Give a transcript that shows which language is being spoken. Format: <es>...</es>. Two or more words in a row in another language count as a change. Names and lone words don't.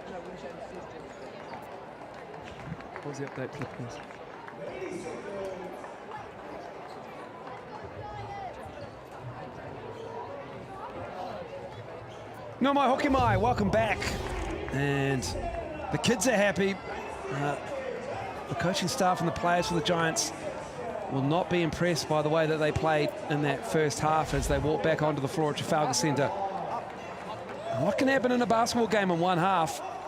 <en>What was the update, please?</en> <mi>No mai hoki mai,</mi> <en>welcome back. And the kids are happy. The coaching staff and the players for the Giants will not be impressed by the way that they played in that first half as they walk back onto the floor at Trafalgar Centre. What can happen in a basketball game in one half?</en>